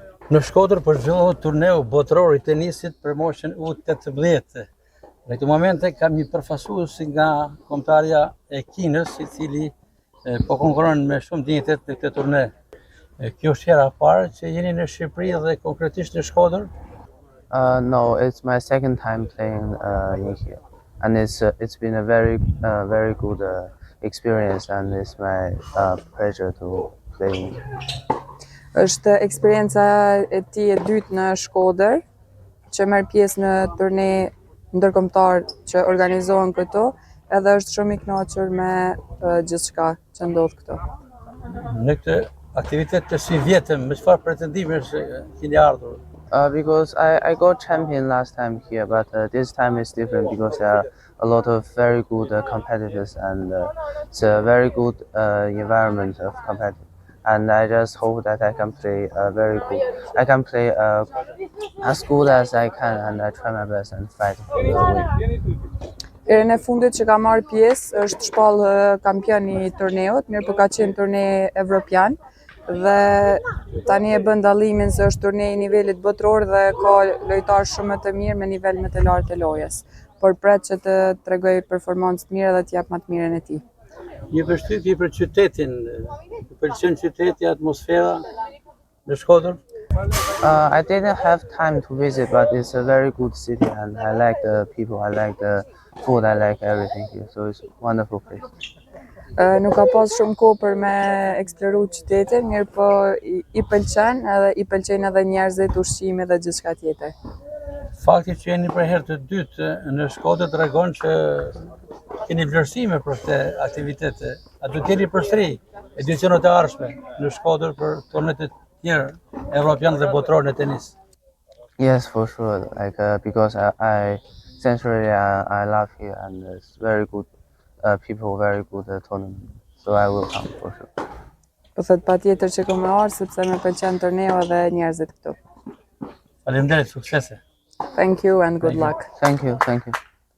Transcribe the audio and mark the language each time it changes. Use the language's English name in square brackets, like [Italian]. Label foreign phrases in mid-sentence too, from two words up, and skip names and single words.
[Albanian] Në Shkodër për zhvillohet turneu botëror i tenisit për moshën U18. Në këtë momente kam një përfaqësues nga kombëtarja e Kinës, i cili po konkuron me shumë dinjitet në këtë turne. Kjo është hera e parë që jeni në Shqipëri dhe konkretisht në Shkodër? [English] No, it's my second time playing in here, and it's been a very good experience, and it's my pleasure to play in here. [Albanian] Është eksperienca e tij e dytë në Shkodër, që merr pjesë në turne ndërkombëtar që organizohen këtu, edhe është shumë i kënaqur me gjithçka që ndodh këtu. Në këtë aktivitet të si vjetëm, me çfarë pretendimesh keni ardhur? [English] Because I got champion last time here, but this time is different because there are a lot of very good competitors, and it's a very good environment of competition. And I just hope that I can play I can play as good as I can, and I try my best and fight for the win. [Albanian] Herën e fundit që ka marrë pjesë është shpallë kampion i turneut, mirë po ka qenë turne evropian dhe tani e bën dallimin se është turne i nivelit botëror dhe ka lojtarë shumë më të mirë me nivel më të lartë të lojës. Por pret që të tregoj performancë të mira dhe të jap më të mirën e tij. Një përshtypje për qytetin, pëlqen qyteti, atmosfera në Shkodër? [English] I didn't have time to visit, but it's a very good city, and I like the people, I like the food, I like everything here, so it's a wonderful place. [Albanian] Nuk ka pas shumë kohë për me eksploru qytetin, mirë po i pëlqen edhe i pëlqen edhe njerëzit, ushqimi dhe gjithçka tjetër. Fakti që jeni për herë të dytë në Shkodër tregon që keni vlerësime për këtë aktivitete. A do t'jeni përsëri edicionet e ardhshme në Shkodër për turnet e tjerë evropian dhe botëror në tenis? [English] Yes, for sure. Like because I essentially I love here, and it's very good people, very good tournament. So I will come for sure. [Albanian] Po thot patjetër që kam ardhur sepse më pëlqen turneu dhe njerëzit këtu. Faleminderit, suksese. [English] Thank you and good luck. Thank you.